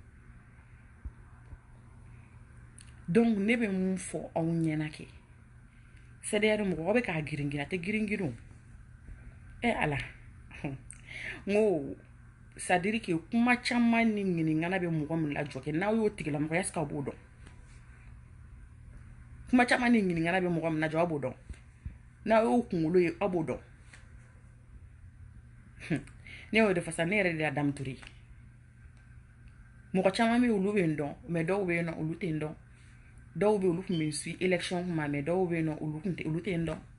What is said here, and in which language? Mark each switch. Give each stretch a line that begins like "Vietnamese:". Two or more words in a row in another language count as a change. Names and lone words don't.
Bambara: Donc ne bɛ mun fɔ aw ɲɛna kɛ CDR mɔgɔ bɛ k'a girin girin a tɛ girin girin o, Ala n ko
French: c'est-à-dire que
Bambara: kuma caman ni ɲininkana bɛ mɔgɔ min la jɔ kɛ n'aw y'o tigilamɔgɔ
French: est-ce que
Bambara: aw b'o dɔn, kuma caman ni ɲininkana bɛ mɔgɔ min na jɔ aw b'o dɔn, n'aw y'o kunkolo ye aw b'o dɔn. Ne y'o de fɔ sisan ne yɛrɛ de la Dame Touré, mɔgɔ caman bɛ yen olu bɛ n dɔn mais dɔw bɛ yen nɔ olu tɛ n dɔn, dɔw bɛ olu tun bɛ n suit élection kuma mais dɔw bɛ yen nɔ olu tɛ n dɔn.